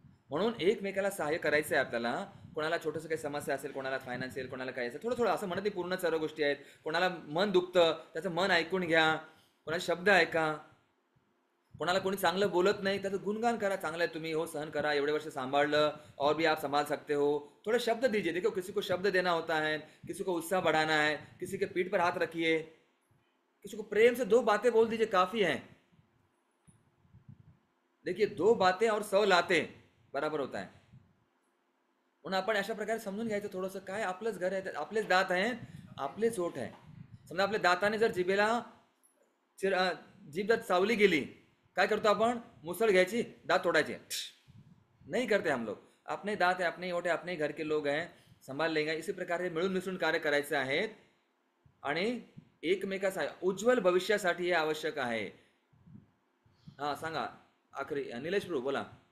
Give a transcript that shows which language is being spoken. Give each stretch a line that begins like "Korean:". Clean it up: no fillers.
Marathi: म्हणून एकमेकाला सहाय्य करायचं आहे आपल्याला. कोणाला छोटंसं काही समस्या असेल, कोणाला फायनान्शियल, कोणाला काय असेल, थोडं थोडं, असं म्हणत नाही पूर्ण सर्व गोष्टी आहेत. कोणाला मन दुखतं, त्याचं मन ऐकून घ्या, कोणाचे शब्द ऐका. कोणाला कोणी चांगलं बोलत नाही, त्याचं गुणगान करा, चांगलं आहे तुम्ही, हो सहन करा, एवढे वर्ष सांभाळलं,
Hindi: और भी आप संभाल सकते हो. थोड़े शब्द दीजिए. देखो किसी को शब्द देना होता है, किसी को उत्साह बढ़ाना है, किसी के पीठ पर हाथ रखिए, किसी को प्रेम से 2 बातें बोल दीजिए, काफी है. देखिए 2 बातें और 100 लाते बराबर होता है.
Marathi: म्हणून आपण अशा प्रकारे समजून घ्यायचं थोडंसं. काय, आपलंच घर आहे, आपलेच दात आहेत, आपलेच ओठ आहे. समजा आपल्या दाताने जर जिभेला जीभ जर चावली गेली, काय करतो आपण, मुसळ घ्यायची, दात तोडायचे,
Hindi: नहीं करते हम लोग. अपने दात है, अपने ओठ है, अपने घर के लोग हैं, संभाल लेंगे.
Marathi: इसी प्रकारे मिळून मिसळून कार्य करायचे आहेत आणि एकमेकासाठी उज्ज्वल भविष्यासाठी हे आवश्यक आहे. हा सांगा आखरी, निलेश प्रभू बोला.